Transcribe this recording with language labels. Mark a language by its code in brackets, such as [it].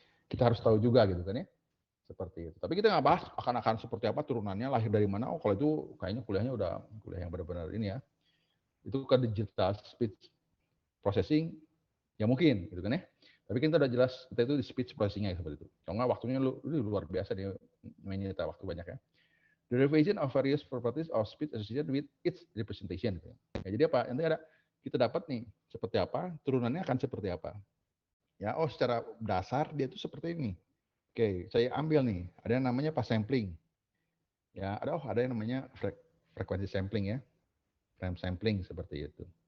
[id] Kita harus tahu juga gitu kan ya. Seperti itu. Tapi kita nggak bahas akan seperti apa turunannya, lahir dari mana. Oh, kalau itu kayaknya kuliahnya udah kuliah yang benar-benar ini ya. Itu ke digital speech processing ya mungkin gitu kan ya. Tapi kita udah jelas kita itu di speech processing-nya seperti itu. Kalau nggak waktunya luar biasa dia menyita waktu banyak ya. [en] Derivation of various properties of speech associated with its representation. [id] Gitu. Ya, jadi apa? Nanti ada kita dapat nih seperti apa, turunannya akan seperti apa. Ya, oh secara dasar dia itu seperti ini. Oke, saya ambil nih, ada yang namanya pas sampling. Ya, ada yang namanya frekuensi sampling ya. Frame sampling seperti itu.